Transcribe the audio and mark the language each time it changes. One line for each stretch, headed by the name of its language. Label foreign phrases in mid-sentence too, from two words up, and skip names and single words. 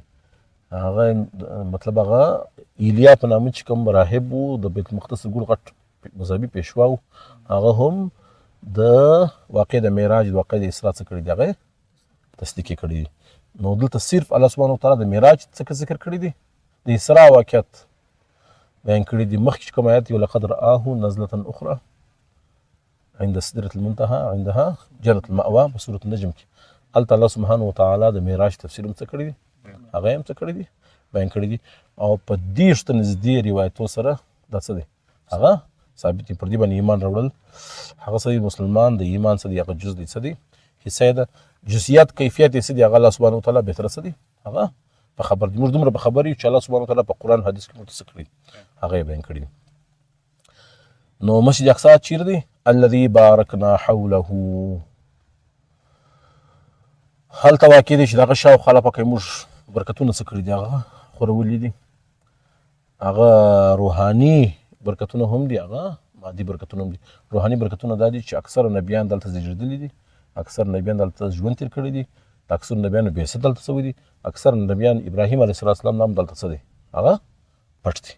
Pashto: هغه مطلب هغه ایلیا په نامه چې کوم راهب و د بیت المقدس ګول غټ مذهبي پیشوا و، هغه هم د واقع د معراج د واقع د اسراء څه کړي دي، هغه تصدیق یې کړی دي. نو دلته صرف
Arabic: الله سبحانه وتعالی
Pashto: د معراج څه ذکر کړی دی، د اسراء واقعیت بیان کړی دي. مخکې چې کوم آیات یو
Arabic: لقد رآه نزلة اخرى عند سدرة المنتهى عندها جنة المأوى
Pashto: په سورة النجم کې هلته
Arabic: الله سبحانه وتعالی
Pashto: د معراج تفسیر هم څه کړی دی، هغه هم څه کړی دي بیان کړی دي. او په دېرشو ته نږدې روایتو سره دا څه دی هغه ثابت دي. پر دې باندې ایمان راوړل هغه څه دی مسلمان د ایمان څه دی، هغه جز دی څه دی حصه یې ده، جزئیات کیفیت یې څه دی هغه
Arabic: الله سبحانه وتعالی
Pashto: بهتره څه دی هغه په خبر دي. موږ دومره په خبر یو چې
Arabic: الله سبحانه وتعالی
Pashto: په قرآن حدیث کې موږ څه کړي هغه یې بیان کړي. نو مسجد اقصی چیرې دی؟
Arabic: الذي بارکنا حوله،
Pashto: هلته واقع دی چې دغه شاوخوا لپاره موږ برکتونه څه کړي دي هغه خورولي دي. هغه روحاني برکتونه هم دي، هغه مادي برکتونه هم دي. روحاني برکتونه دا دي چې اکثر نبیان دلته زیږېدلي دي، اکثر نبیان دلته ژوند تېر کړی دي، د اکثر نبیانو بعثت دلته شوی دي، اکثر نبیان ابراهیم
Arabic: علیه السلام
Pashto: نام دلته څه دی هغه پټ دی.